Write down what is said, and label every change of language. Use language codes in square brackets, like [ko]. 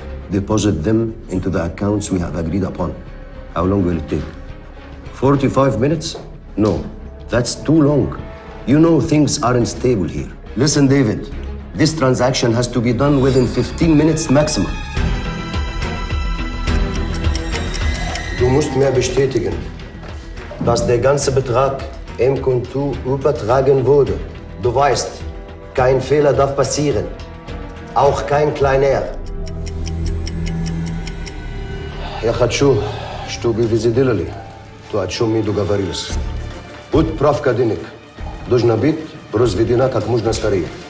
[en] Deposit them into the accounts we have agreed upon. How long will it take? 45 minutes? No, that's too long. You know things aren't stable here. Listen, David, this transaction has to be done within 15 minutes maximum. [de] Du musst mir bestätigen, dass der ganze Betrag im Konto übertragen wurde. Du weißt, kein Fehler darf passieren. Auch kein kleiner. [ru] Я хочу, чтобы вы сделали то, о чем мы договорились. Отправка денег должна быть произведена как можно скорее.